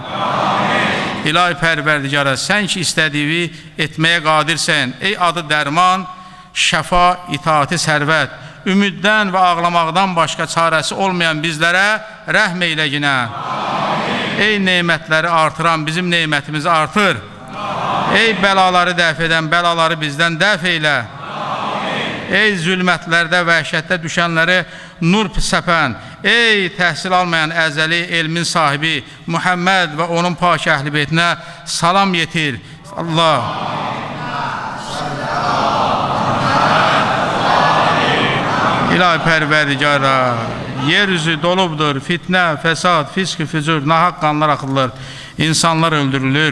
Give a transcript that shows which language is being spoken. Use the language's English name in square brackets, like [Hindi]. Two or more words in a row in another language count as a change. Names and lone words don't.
[Azerbaijani] İlahi Pərverdigara, sən ki istədiyi etməyə qadirsən, ey adı dərman, şəfa, itaati, sərvət, ümiddən və ağlamaqdan başqa çarəsi olmayan bizlərə rəhm eylə ginən. Ey nemətləri artıran bizim nemətimizi artır. Ey bəlaları dəf edən bəlaları bizdən dəf eylə. Ey zülmətlərdə, vəhşətdə düşənləri nur səpən, ey təhsil almayan əzəli elmin sahibi Muhammed və onun pak əhl-i beytinə salam yetir. Allah. İlahi pərverdigara, yeryüzü dolubdur, fitnə, fəsad, fisk, fücur, nahaq qanlar axılır, insanlar öldürülür,